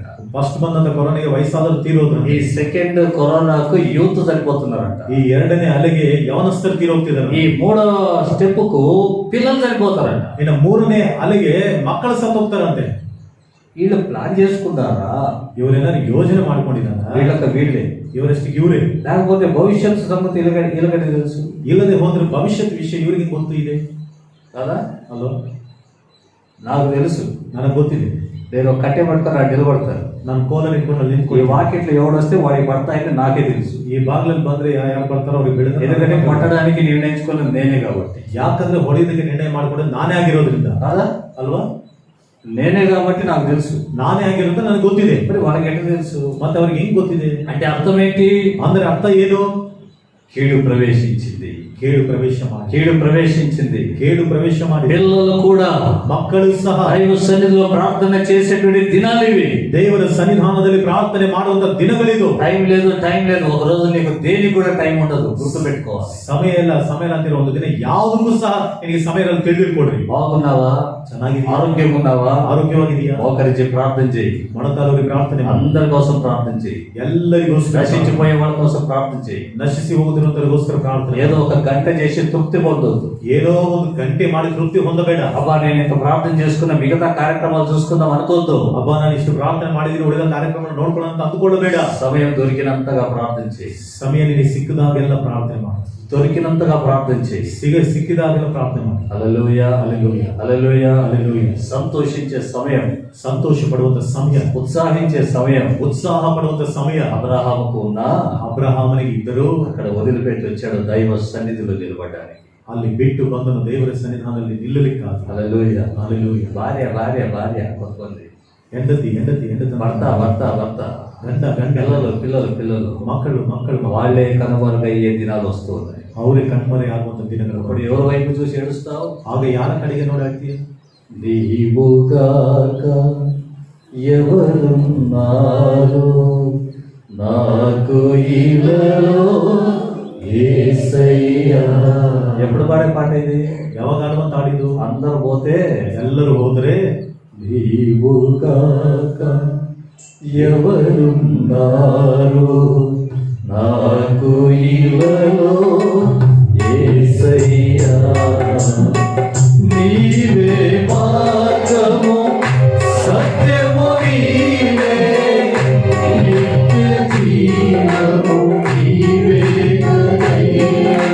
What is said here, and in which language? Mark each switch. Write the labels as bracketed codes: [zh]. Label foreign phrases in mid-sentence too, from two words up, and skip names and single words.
[kn] ಫಸ್ಟ್ ಬಂದಂತ ಕೊರೋನಾಗೆ ವಯಸ್ಸಾದರೂ ತೀರೋದ್ರು. [te] ఈ సెకండ్ కరోనాకు యూత్ చనిపోతున్నారంట. [kn] ಈ ಎರಡನೇ ಅಲೆಗೆ ಯವನಸ್ಥರು ತೀರೋಗ್ತಿದ್ದಾರೆ. [te] ఈ మూడవ స్టెప్ కు పిల్లలు చనిపోతారంట. [kn] ಇನ್ನು ಮೂರನೇ ಅಲೆಗೆ ಮಕ್ಕಳು ಸತ್ತೋಗ್ತಾರಂತೆ. [te] వీళ్ళు ప్లాన్ చేసుకున్నారా? [kn] ಇವರೇನಾದ್ರು ಯೋಜನೆ ಮಾಡ್ಕೊಂಡಿದ್ದಾರ? [te] వీళ్ళే, [kn] ಇವರಷ್ಟು ಇವರೇ. [te] లేకపోతే భవిష్యత్తు సంగతి ఇలాగ తెలుసు. [kn] ಇಲ್ಲದೆ ಹೋದ್ರೆ ಭವಿಷ್ಯತ್ ವಿಷಯ ಇವರಿಗೆ ಗೊತ್ತು ಇದೆ [te] కదా? [kn] ಅಲ್ವಾ? [te] నాకు తెలుసు, [kn] ನನಗೆ ಗೊತ್ತಿದೆ. [te] నేను కట్టె పట్టుకొని నాకు నిలబడతాను. [kn] ನಾನು ಕೋಲರ್ ಇಟ್ಕೊಂಡು [te] ఈ [kn] ನಿಂತ್ಕೊಂಡು [te] వాకిట్లో ఎవడొస్తే వాడికి పడతాయని నాకే తెలుసు. [kn] ಈ ಬಾಗ್ಲಲ್ಲಿ ಬಂದ್ರೆ ಯಾರು ಬರ್ತಾರೋ ಅವ್ರಿಗೆ ಬಿಡದ. [te] ఎందుకంటే కొట్టడానికి నిర్ణయించుకున్నది నేనే కాబట్టి. [kn] ಯಾಕಂದ್ರೆ ಹೊಡೆಯೋದಕ್ಕೆ ನಿರ್ಣಯ ಮಾಡ್ಕೊಂಡ್ರೆ ನಾನೇ ಆಗಿರೋದ್ರಿಂದ [te] కదా? [kn] ಅಲ್ವಾ? [te] నేనే కాబట్టి నాకు తెలుసు. [kn] ನಾನೇ ಆಗಿರೋದು ನನಗೆ ಗೊತ್ತಿದೆ. [te] మరి వాళ్ళకి ఎట్లా తెలుసు? [kn] ಮತ್ತೆ ಅವ್ರಿಗೆ ಹೆಂಗ್ ಗೊತ್ತಿದೆ [te] అంటే అర్థం ఏంటి? [kn] ಅಂದ್ರೆ ಅರ್ಥ ಏನು? [te] కీడు ప్రవేశించింది, [kn] ಕೇಡು ಪ್ರವೇಶ ಮಾಡಿ, [te] కీడు ప్రవేశించింది. [kn] ಕೇಡು ಪ್ರವೇಶ ಮಾಡಿ. [te] పిల్లలు కూడా, [kn] ಮಕ್ಕಳು ಸಹ [te] దైవ సన్నిధిలో ప్రార్థన చేసేటువంటి దినాలు ఇవి. [kn] ದೇವರ ಸನ್ನಿಧಾನದಲ್ಲಿ ಪ್ರಾರ್ಥನೆ ಮಾಡುವಂತ ದಿನಗಳಿದು. [te] టైం లేదు, ఒక రోజు నీకు దేనికి కూడా టైం ఉండదు, గుర్తు పెట్టుకోవాలి. [kn] ಸಮಯ ಇಲ್ಲ ಅಂತಿರೋ ಒಂದು ದಿನ ಯಾವುದಕ್ಕೂ ಸಹ ನಿನಗೆ ಸಮಯ ತಿಳಿದುಕೊಡ್ರಿ. [te] బాగున్నావా? [kn] ಚೆನ್ನಾಗಿದೆಯಾ? [te] ఆరోగ్యం ఉన్నావా? [kn] ಆರೋಗ್ಯವಾಗಿದೆಯಾ? [te] మోకరించి ప్రార్థన చేయి. [kn] ಮೊಣಕಾಲೂರಿ ಪ್ರಾರ್ಥನೆ ಮಾಡು. [te] అందరి కోసం ప్రార్థన చేయి. [kn] ಎಲ್ಲರಿಗೋಸ್ಕರ, [te] నశించిపోయే వాళ్ళ కోసం ప్రార్థన చేయి. [kn] ನಶಿಸಿ ಹೋಗುತ್ತಿರುವಂತರಿಗೋಸ್ಕರ ಪ್ರಾರ್ಥನೆ. [te] ఏదో ఒక గంట చేసి తృప్తి పొందొద్దు. [kn] ಏನೋ ಒಂದು ಗಂಟೆ ಮಾಡಿ ತೃಪ್ತಿ ಹೊಂದಬೇಡ. [te] అబ్బా నేను ఇంత ప్రార్థన చేసుకున్న మిగతా కార్యక్రమాలు చూసుకుందాం అనుకోవద్దు. [kn] ಅಬ್ಬಾ ನಾನು ಇಷ್ಟು ಪ್ರಾರ್ಥನೆ ಮಾಡಿದೀನಿ, ಉಳಿದ ಕಾರ್ಯಕ್ರಮ ನೋಡ್ಕೊಳ್ಳೋ ಅಂತ ಅಂದುಕೊಳ್ಳಬೇಡ. [te] సమయం దొరికినంతగా ప్రార్థన చేయి. [kn] ಸಮಯ ನಿನಗೆ ಸಿಕ್ಕದಾಗೆಲ್ಲ ಪ್ರಾರ್ಥನೆ ಮಾಡು. [te] దొరికినంతగా ప్రార్థన చేయి. [kn] ಸಿಕ್ಕಿದಾಗಲೂ ಪ್ರಾರ್ಥನೆ ಮಾಡಿ. [te] హల్లెలూయా, హల్లెలూయా, హల్లెలూయా, హల్లెలూయా. సంతోషించే సమయం, [kn] ಸಂತೋಷ ಪಡುವಂತ ಸಮಯ, [te] ఉత్సాహించే సమయం [kn] ಉತ್ಸಾಹ ಪಡುವಂತ ಸಮಯ. [te] అబ్రహాముకు ఉన్న [kn] ಅಬ್ರಹಾಮನಿಗೆ ಇದ್ದರು. [te] అక్కడ వదిలిపెట్టి వచ్చాడు దైవ సన్నిధిలో నిలబడడానికి. [kn] ಅಲ್ಲಿ ಬಿಟ್ಟು ಬಂದನು ದೇವರ ಸನ್ನಿಧಾನದಲ್ಲಿ ನಿಲ್ಲಲಿಕ್ಕಾಗ. [te] హల్లెలూయా, హల్లెలూయా. భార్య భార్య భార్య కొంతమంది, [kn] ಹೆಂಡತಿ ಹೆಂಡತಿ ಹೆಂಡತಿ, [te] భర్త భర్త భర్త, [kn] ಗಂಡ ಗಂಡ, [te] పిల్లలు పిల్లలు పిల్లలు, [kn] ಮಕ್ಕಳು ಮಕ್ಕಳು, [te] వాళ్ళే కనుమరుగయ్యే దినాలు వస్తూ ఉన్నాయి. [kn] ಅವರೇ ಕಣ್ಮರೆ ಆಗುವಂತ ದಿನಗಳು. [te] ఇప్పుడు ఎవరి వైపు చూసి ఏడుస్తావు? [kn] ಆಗ ಯಾರ ಕಡೆಗೆ ನೋಡಾಡ್ತೀಯ? [te] నీవుగాక ఎవరున్నారు నాకు ఇలలో యేసయ్యా. ఎప్పుడు పాడే పాట ఇది? [kn] ಯಾವಾಗ ಆಡುವಂತ ಹಾಡಿದ್ದು? [te] అందరూ పోతే [kn] ಎಲ್ಲರೂ ಹೋದ್ರೆ [te] నీవుగాక ఎవరున్నారు నాకు ఇలలో యేసయ్యా. నీవే మార్గము సత్యము నీవే నిత్య జీవము నీవే కదయ్యా.